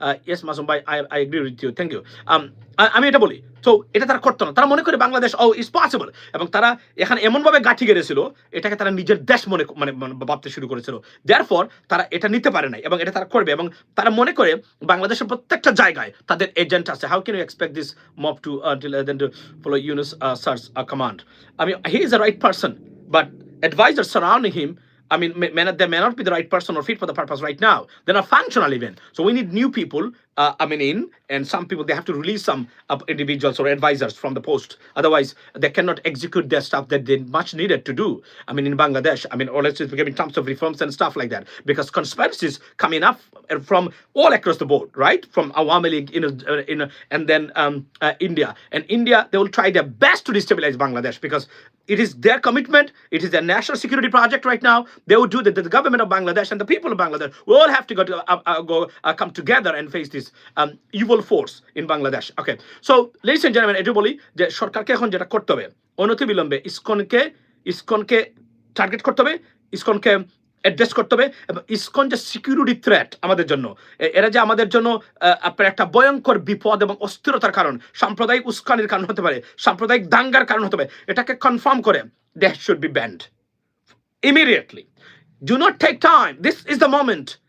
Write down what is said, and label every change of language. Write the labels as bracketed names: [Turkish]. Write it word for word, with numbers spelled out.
[English] Yes Masum ভাই, I I agree with you, thank you. [Bangla] আমি এটা বলি, তো এটা তারা করতো না, তারা মনে করে বাংলাদেশ ও ইজ পসিবল, এবং তারা এখানে এমনভাবে গাঁঠি গেড়েছিল এটাকে তারা নিজের দেশ মনে মানে ভাবতে শুরু করেছিল, দেয়ারফর তারা এটা নিতে পারে নাই এবং এটা তারা করবে। এবং তারা মনে করে বাংলাদেশের প্রত্যেকটা জায়গায় তাদের এজেন্ট আছে। [English] How can you expect this mob to to follow Yunus sir's command? I mean, he is the right person, but advisors surrounding him, I mean, may, may not, they may not be the right person or fit for the purpose right now. They're not functional even. So we need new people, uh, I mean, in, and some people, they have to release some uh, individuals or advisors from the post. Otherwise, they cannot execute their stuff that they much needed to do. I mean, in Bangladesh, I mean, or let's just in terms of reforms and stuff like that, because conspiracies coming up from all across the board, right? From Awami League, you know, uh, you know, and then um, uh, India. And India, they will try their best to destabilize Bangladesh because it is their commitment. It is their national security project right now. They would do that. The government of Bangladesh and the people of Bangladesh, we all have to go, to, uh, uh, go uh, come together and face this um, evil force in Bangladesh. Okay. So, ladies and gentlemen, [Bangla] এটু বলি যে সরকারকে এখন যেটা করতে হবে, অনতি বিলম্বে ইসকনকে ইসকনকে টার্গেট করতে হবে, ইসকনকে অ্যাড্রেস করতে হবে। এবং ইসকন যে সিকিউরিটি থ্রেট আমাদের জন্য, এরা যে আমাদের জন্য আপনার একটা ভয়ঙ্কর বিপদ এবং অস্থিরতার কারণ, সাম্প্রদায়িক উস্কানির কারণ হতে পারে, সাম্প্রদায়িক দাঙ্গার কারণ হতে পারে, এটাকে কনফার্ম করে [English] That should be banned immediately. Do not take time. This is the moment.